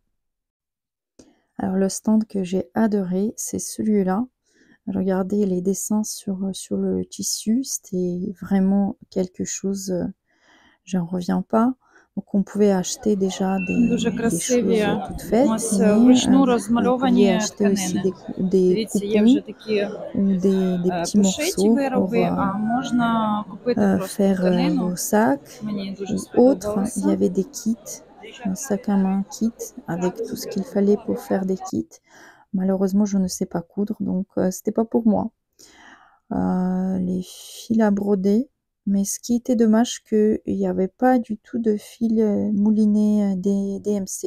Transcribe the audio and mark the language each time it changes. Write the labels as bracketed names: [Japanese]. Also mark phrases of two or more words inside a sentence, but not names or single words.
[French] Alors le stand que j'ai adoré, c'est celui-là. Regardez les dessins sur le tissu, c'était vraiment quelque chose, j'en reviens pas. Donc on pouvait acheter déjà [Ukrainian] Дуже [French] des choses [Ukrainian] красиві. [French] toutes faites, [Ukrainian] Ось [French] mais [Ukrainian] вручну [French] vous pouviez [Ukrainian] розмальовані [French] acheter aussi [Ukrainian] тканини. [French] des [Ukrainian] Дивіться, є [French] coupons [Ukrainian] вже такі [French] ou des petits [Ukrainian] пошиті [French] morceaux pour [Ukrainian] вироби, а можна купити просто [French] faire [Ukrainian] тканину. [French] vos sacs [Ukrainian] Мені дуже [French] ou autres. Il y [Ukrainian] сподобалося. [French] avait des kits, un sac à main kit avec tout ce qu'il fallait pour faire des kits. Malheureusement, je ne sais pas coudre, donc c'était pas pour moi. Les fils à broder, mais ce qui était dommage, qu'il n'y avait pas du tout de fil mouliné des DMC.